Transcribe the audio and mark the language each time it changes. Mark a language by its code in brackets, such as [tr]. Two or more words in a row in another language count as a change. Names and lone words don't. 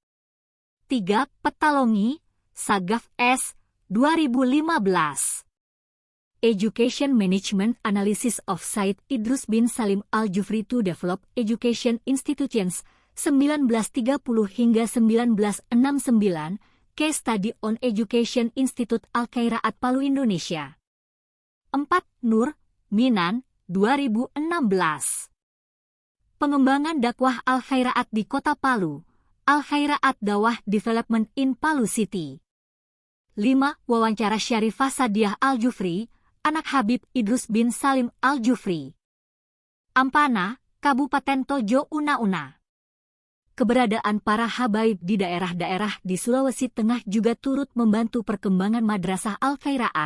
[id] 3. Petalongi, Sagaf S, 2015. [en] Education Management Analysis of Said Idrus bin Salim Al-Jufri to Develop Education Institutions 1930 hingga 1969, Case Study on Education Institute Al-Khairaat Palu Indonesia. [id] 4. Nur, Minan, 2016. Pengembangan dakwah Al-Khairaat di Kota Palu, [en] Al-Khairaat Dawah Development in Palu City. [id] 5. Wawancara Syarifah Sadiah Al-Jufri, anak Habib Idrus bin Salim Al-Jufri. Ampana, Kabupaten Tojo Una-Una. Keberadaan para habaib di daerah-daerah di Sulawesi Tengah juga turut membantu perkembangan madrasah Al-Khairaat.